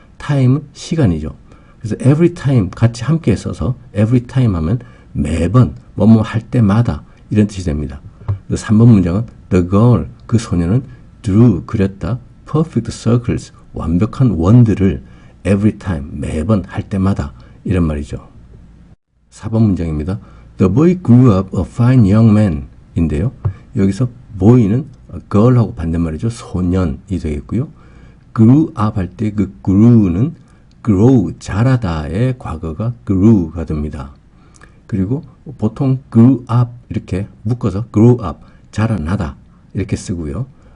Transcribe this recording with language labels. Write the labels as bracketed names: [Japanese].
[Korean] time은 시간이죠. 그래서 every time 같이 함께 써서 every time 하면 매번 뭐뭐 할 때마다 이런 뜻이 됩니다. 그래서 3번 문장은 [English] the girl, [Korean] 그 소녀는 [English] drew, [Korean] 그렸다 [English] perfect circles, [Korean] 완벽한 원들을 [English] every time, [Korean] 매번 할 때마다 이런 말이죠. 4번 문장입니다. [English] The boy grew up a fine young man [Korean] 인데요. 여기서 boy는 girl하고 반대말이죠. 소년이 되겠고요. grew up 할 때 그 grew는 grow, 자라다의 과거가 grew가 됩니다. 그리고 보통 grew up 이렇게 묶어서 grow up, 자라나다 이렇게 쓰고요.